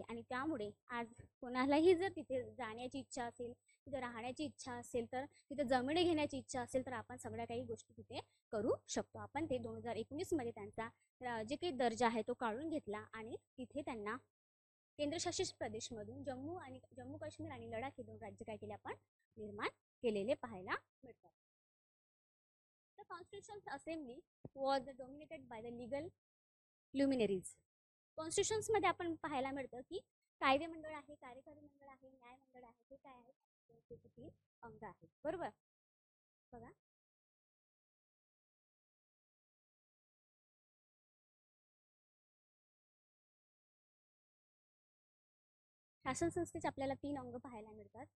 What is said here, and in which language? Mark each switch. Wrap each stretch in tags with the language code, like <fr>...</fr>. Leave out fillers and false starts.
<mr>आणि त्यामुळे आज कोणालाही जर तिथे जाण्याची इच्छा असेल, तिथे राहण्याची इच्छा असेल, तर तिथे जमिनी घेण्याची इच्छा असेल तर आपण सगळ्या काही गोष्टी तिथे करू शकतो. आपण ते 2019मध्ये त्यांचा जे काही दर्जा आहे तो काढून घेतला आणि तिथे त्यांना केंद्रशासित प्रदेशमधून जम्मू काश्मीर आणि लडाख हे 2 राज्य काय केले आपण निर्माण केलेले पाहायला मिळतात.</mr> <en>The Constitution Assembly was dominated by the legal luminaries.</en> <mr>कॉन्स्टिट्यूशन्स मध्ये आपण पाहायला मिळतं की कायदे मंडळ आहे, कार्यकारी मंडळ आहे, न्याय मंडळ आहे, हे काय आहे, संस्थेचे 3 अंग आहेत. बरोबर. बघा, शासन संस्थेचे आपल्याला 3 अंग पाहायला मिळतात.</mr>